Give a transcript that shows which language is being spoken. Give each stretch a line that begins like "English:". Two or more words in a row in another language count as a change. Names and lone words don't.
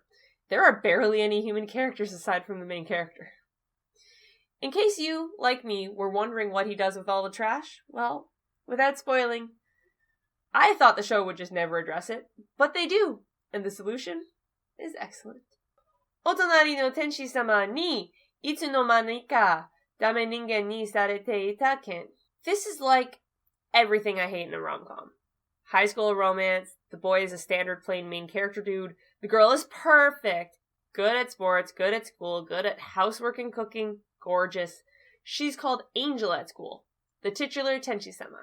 English: There are barely any human characters aside from the main character. In case you, like me, were wondering what he does with all the trash, well, without spoiling, I thought the show would just never address it, but they do, and the solution is excellent. Otonari no tenshi-sama ni itsu no mani ka dame ningen ni sarete ita ken. This is like everything I hate in a rom-com. High school romance, the boy is a standard plain main character dude, the girl is perfect, good at sports, good at school, good at housework and cooking, gorgeous. She's called Angel at school, the titular Tenshi-sama.